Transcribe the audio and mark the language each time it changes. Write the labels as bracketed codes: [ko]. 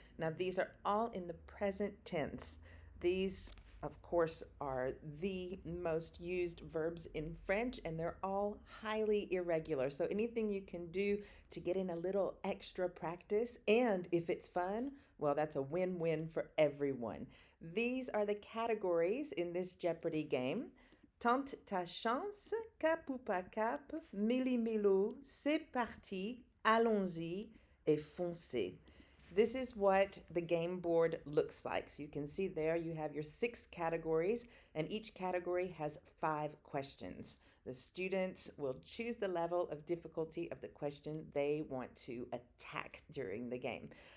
[en] Now, these are all in the present tense. These, of course, are the most used verbs in French, and they're all highly irregular. So, anything you can do to get in a little extra practice, and if it's fun, well, that's a win win for everyone. These are the categories in this Jeopardy game. [fr] Tente ta chance, cap ou pas cap, méli-mélo, c'est parti, allons-y, et foncez. [en] This is what the game board looks like. So you can see there you have your 6 categories, and each category has 5 questions. The students will choose the level of difficulty of the question they want to attack during the game.